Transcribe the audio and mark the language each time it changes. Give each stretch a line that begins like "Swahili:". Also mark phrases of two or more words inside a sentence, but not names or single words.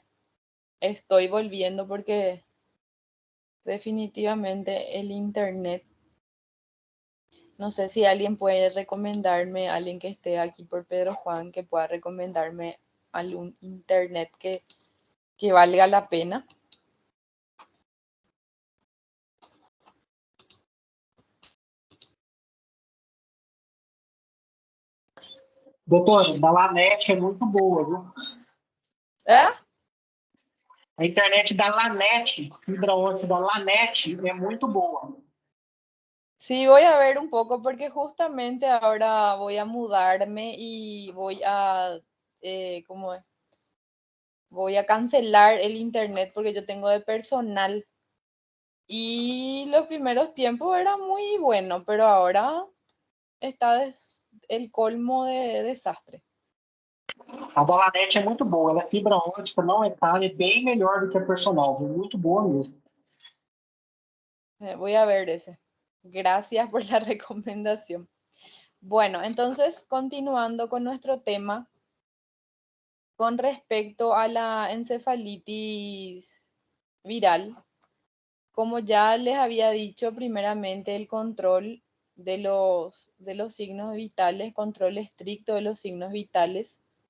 Spanish: Estoy volviendo porque definitivamente el internet, no sé si alguien puede recomendarme, alguien que esté aquí por Pedro Juan, que pueda recomendarme algún internet que valga la pena.
Portuguese: Doutor, da Lanet é muito boa, viu? ¿Eh? A internet da Lanet, fibra ótica da Lanet, é muito boa.
Spanish: Sí, voy a ver un poco porque justamente ahora voy a mudarme y voy a, ¿cómo es? Voy a cancelar el internet porque yo tengo de personal. Y los primeros tiempos era muy bueno, pero ahora está el colmo de desastre.
Portuguese: A da Lanet é muito boa, ela é fibra ótica, não é cara, é bem melhor do que a personal, viu? Muito boa mesmo.
Spanish: Voy a ver ese. Gracias por la recomendación. Bueno, entonces continuando con nuestro tema, con respecto a la encefalitis viral, como ya les había dicho, primeramente el control de los signos vitales, control estricto de los signos vitales.